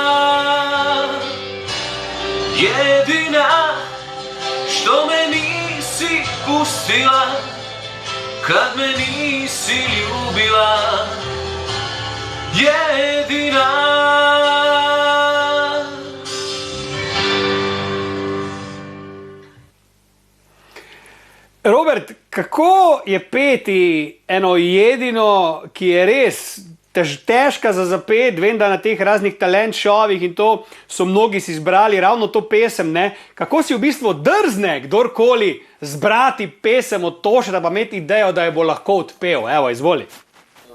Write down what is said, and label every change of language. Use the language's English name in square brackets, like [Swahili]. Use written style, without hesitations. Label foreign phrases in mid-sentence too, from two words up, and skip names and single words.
[Croatian] Jedina što me nisi pustila, kad me nisi ljubila. Jedina. [Slovenian] Robert, kako je peti eno Jedino, ki je res težka za zapet? Vem, da na teh raznih talent šovih in to so mnogi si izbrali ravno to pesem, ne? Kako si v bistvu drzne kdorkoli zbrati pesem od Toše, da pa imeti idejo, da jo bo lahko odpel? Evo, izvoli.